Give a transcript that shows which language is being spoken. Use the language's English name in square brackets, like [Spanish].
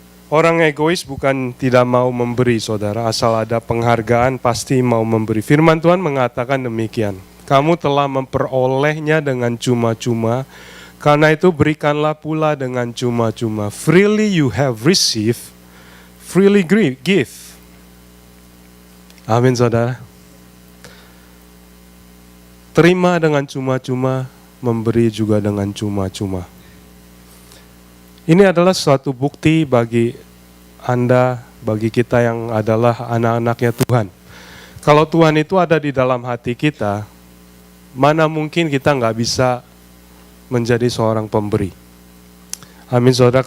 [Indonesian] Orang egois bukan tidak mau memberi, saudara. Asal ada penghargaan pasti mau memberi. Firman Tuhan mengatakan demikian. Kamu telah memperolehnya dengan cuma-cuma, karena itu berikanlah pula dengan cuma-cuma. [English] Freely you have received, freely give. [Indonesian] Amin, saudara. Terima dengan cuma-cuma, memberi juga dengan cuma-cuma. Ini adalah suatu bukti bagi Anda, bagi kita yang adalah anak-anaknya Tuhan. Kalau Tuhan itu ada di dalam hati kita, mana mungkin kita nggak bisa menjadi seorang pemberi. Amin, saudara.